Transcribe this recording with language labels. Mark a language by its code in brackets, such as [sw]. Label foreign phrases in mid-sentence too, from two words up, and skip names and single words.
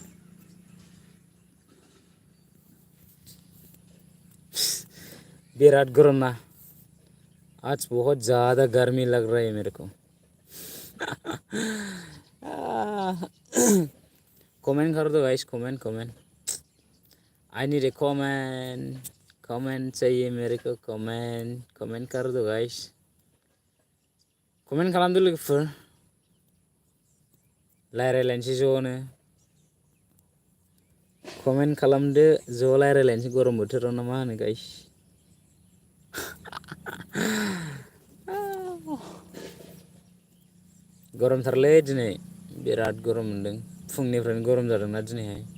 [hi] बिराट गर्म ना आज बहुत ज़्यादा गर्मी लग रहा है मेरे को। कमेंट कर दो गाइस कमेंट कमेंट। [en] I need a comment [hi] कमेंट चाहिए मेरे को कमेंट कमेंट कर दो गाइस। [brx] कमेंट खालामदो लोगोफोर रायलायलायनोसै ज'नो। कमेन्ट खालामदो ज' रायलायलायनोसै गरम बोथोराव ना मा होनो गाइस। गरमथारलै दिनै बिराद गरम मोनदों फुंनिफ्रायनो गरम जादोंना दिनैहाय।